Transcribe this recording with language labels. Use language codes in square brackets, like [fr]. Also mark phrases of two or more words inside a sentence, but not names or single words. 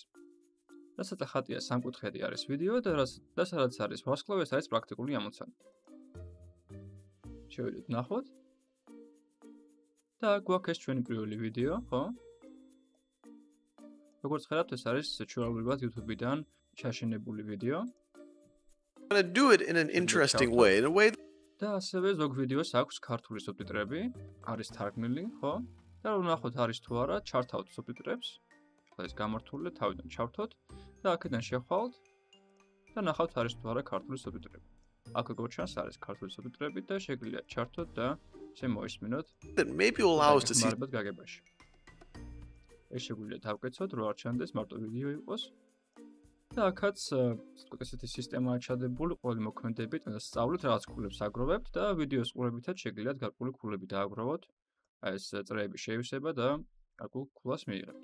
[ka] რასაც ახატია სამკუთხედი არის ვიდეო და სადაც არის ვარსკვლავი, ეს არის პრაქტიკული ამოცანა. შევიდეთ ვნახოთ. და აქ გვაქვს ეს ჩვენი პირველი ვიდეო, ხო? როგორც ხედავთ, ეს არის ჩვეულებრივად YouTube-დან ჩაშენებული ვიდეო. [en] To do it in an interesting way, in a way [ka] და ასევე ზოგ ვიდეოს აქვს ქართული სუბტიტრები, არის თარგმნილი, ხო? და ვნახოთ არის თუ არა, ჩართავთ სუბტიტრებს. ეს გამართული თავიდან ჩავთოთ და აქედან შევხვალთ და ნახავთ არის თუ არა ქართული სუბტიტრები. აქ როგორც ჩანს არის ქართული სუბტიტრები და შეგიძლიათ ჩართოთ და ესე მოისმინოთ. [en] that maybe will allow us to see [ka] მარბად გაგებაში. ეს შეგვიძლია დავკეცოთ, რო არ ჩანდეს, მარტო ვიდეო იყოს. და აქაც ესეთი სისტემაა ჩადებული, ყოველი მოქმედებით სწავლით, რაღაც ქულებს აგროვებთ და ვიდეოს ყურებითაც შეგიძლიათ გარკვეული ქულები დააგროვოთ. აი ეს წრეების შევისება და გარკვეულ ქულას მიიღებთ.